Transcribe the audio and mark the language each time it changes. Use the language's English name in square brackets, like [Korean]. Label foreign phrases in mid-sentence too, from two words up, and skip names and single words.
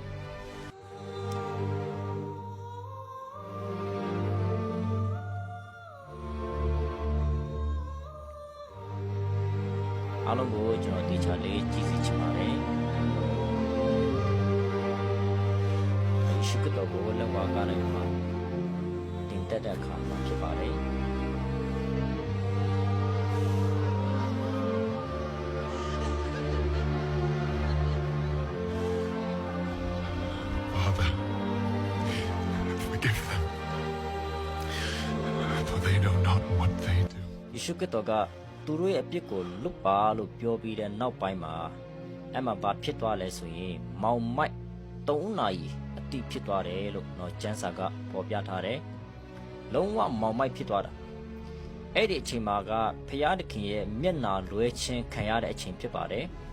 [Burmese] အားလုံးကိုကျွန်တော်တေချာလေးကြည့်စီချင်ပါတယ်ရှိကတော့ဘလက်ဝါကားလိုက်မှာတင်တက်တဲ့အခါမှာဖြစ်ပါတယ် [English] Father, forgive them, for they know not what they do. [Burmese] ယေရှုခရစ်တော်ကသူတို့ရဲ့အပြစ်ကိုလွတ်ပါလို့ပြောပြီးတဲ့နောက်ပိုင်းမှာအဲ့မှာဘာဖြစ်သွားလဲဆိုရင်မောင်မိုက်3နာရီအတိဖြစ်သွားတယ်လို့တော့ကျမ်းစာကပေါ်ပြထားတယ်လုံးဝမောင်မိုက်ဖြစ်သွားတာအဲ့ဒီအချိန်မှာကဖျားသခင်ရဲ့မျက်နာလွဲခြင်းခံရတဲ့အချိန်ဖြစ်ပါတယ်